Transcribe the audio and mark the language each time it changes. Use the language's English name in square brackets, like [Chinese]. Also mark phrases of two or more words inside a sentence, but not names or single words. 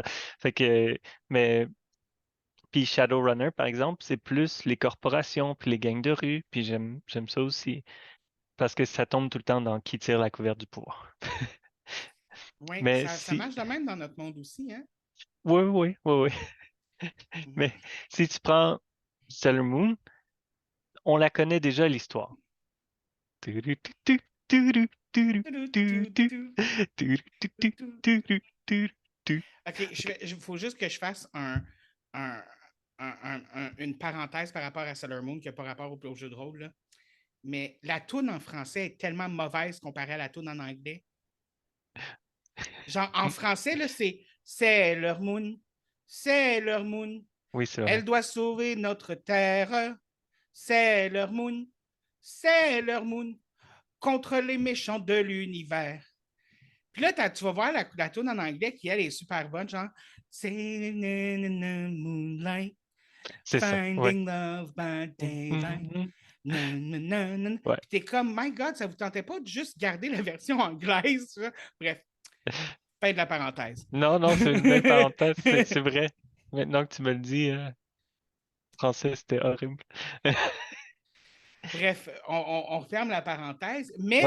[French] Fait que, mais puis Shadowrunner, par exemple, c'est plus les corporations, puis les gangs de rue, puis j'aime ça aussi. Parce que ça tombe tout le temps dans qui tire la couverture du pouvoir. Oui, Mais ça si, marche de même dans notre monde aussi, hein? Oui, oui, oui, oui. Mais si tu prends Sailor Moon, on la connaît déjà l'histoire. Turu, tu, tu, turu, turu, tu, tu, turu, tu, tu, turu, turu, tu. OK, il faut juste que je fasse un- une parenthèse par rapport à Sailor Moon qui n'a pas rapport au jeu de rôle. Là. Mais la toune en français est tellement mauvaise comparée à la toune en anglais. Genre, en français, là, c'est Sailor Moon, Sailor Moon. Oui, c'est Elle vrai. doit sauver notre terre. Sailor Moon, Sailor Moon, contre les méchants de l'univers. Puis là, tu vas voir la tune en anglais qui, elle, est super bonne, genre [English] Sailing in the moonlight, [French] C'est ça. Ouais. [English] finding love by daylight. [French] Ouais. Puis t'es comme, [English] my God, [French] ça vous tentait pas de juste garder la version anglaise? Ça? Bref, fin de la parenthèse. Non, non, c'est une belle parenthèse. C'est vrai. Maintenant que tu me le dis, français, c'était horrible. Bref, on ferme la parenthèse, mais